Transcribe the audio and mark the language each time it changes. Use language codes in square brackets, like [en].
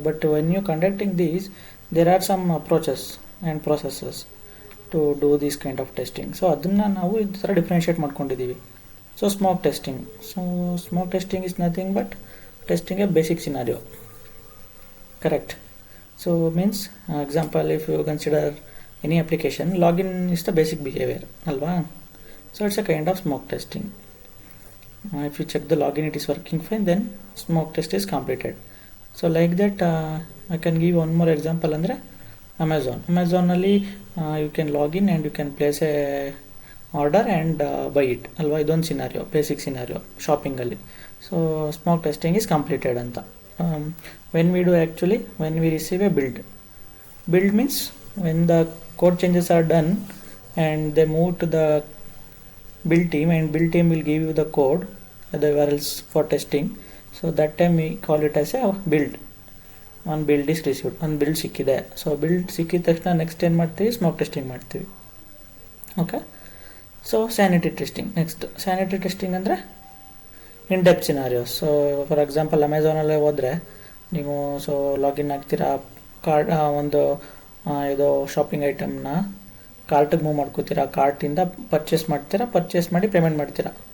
[en] But when you conducting these, there are some approaches and processes to do this kind of testing. [kn] So ಅದನ್ನ ನಾವು ಈ ತರ differentiate ಮಾಡ್ಕೊಂಡಿದ್ದೀವಿ. [en] So smoke testing. So smoke testing is nothing but testing a basic scenario. Correct. So means example, if you consider any application, login is the basic behavior [kn] alva. [en] So it's a kind of smoke testing. If you check the login, it is working fine, then smoke test is completed. So like that, I can give one more example [kn] andre [en] Amazon ಅಲ್ಲಿ you can log in and you can place a order and buy it [kn] alva. ಇದೊಂದು scenario, basic scenario shopping ಅಲ್ಲಿ. [en] So smoke testing is completed ಅಂತ. when we do actually, when we receive a build means when the code changes are done and they move to the build team, and build team will give you the code, the URLs for testing. So that time we call it as a build. One build is received, one build [kn] ಸಿಕ್ಕಿದೆ. So build ಸಿಕ್ಕಿದ ತಕ್ಷಣ next ಏನು ಮಾಡ್ತೀವಿ, smoke testing ಮಾಡ್ತೀವಿ. Okay. [en] So sanity testing. Next sanity testing ಅಂದರೆ in depth scenarios. [kn] So for example ಅಮೆಝಾನಲ್ಲೇ ಹೋದರೆ ನೀವು so login ಆಗ್ತೀರಾ, ಕಾರ್ಡ್ ಒಂದು ಇದು ಶಾಪಿಂಗ್ ಐಟಮ್ನ ಕಾರ್ಟಿಗೆ ಮೂವ್ ಮಾಡ್ಕೋತೀರಾ, ಕಾರ್ಟಿಂದ ಪರ್ಚೇಸ್ ಮಾಡ್ತೀರಾ, ಪರ್ಚೇಸ್ ಮಾಡಿ ಪೇಮೆಂಟ್ ಮಾಡ್ತೀರಾ.